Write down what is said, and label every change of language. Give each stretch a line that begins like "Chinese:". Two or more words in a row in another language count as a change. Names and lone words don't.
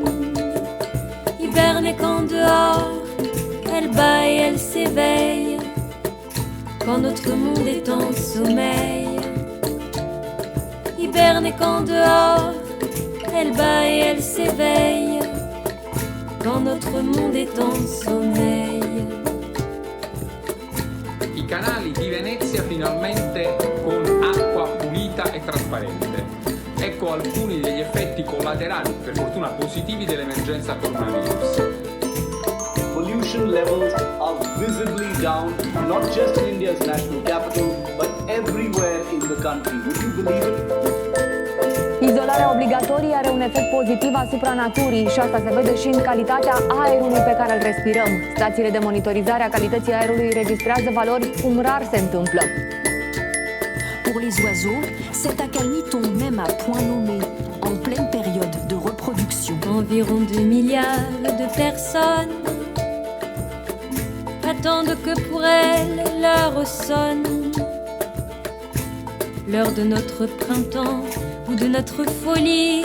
French: Hiberne et quand dehors, elle bat et elle s'éveille, quand notre monde est en sommeil. Hiberne et quand dehors, elle bat et elle s'éveille, quand notre monde est en sommeil.
Italian: I canali di Venezia finalmente con acqua pulita e trasparente. Ecco alcuni degli effetti collaterali, per fortuna positivi, dell'emergenza coronavirus.
English: Pollution levels are visibly down, not just in India's national capital, but everywhere in the country. Would you believe it?
Romanian: Izolarea obligatorie are un efect pozitiv asupra naturii și asta se vede și în calitatea aerului pe care îl respirăm. Stațiile de monitorizare a calității aerului registrează valori cum rar se întâmplă.
French: Pour les oiseaux, cette accalmie tombe même à point nommé, en pleine période de reproduction. Environ 2 milliards de personnes attendent que pour elles l'heure sonne, l'heure de notre printemps ou de notre folie.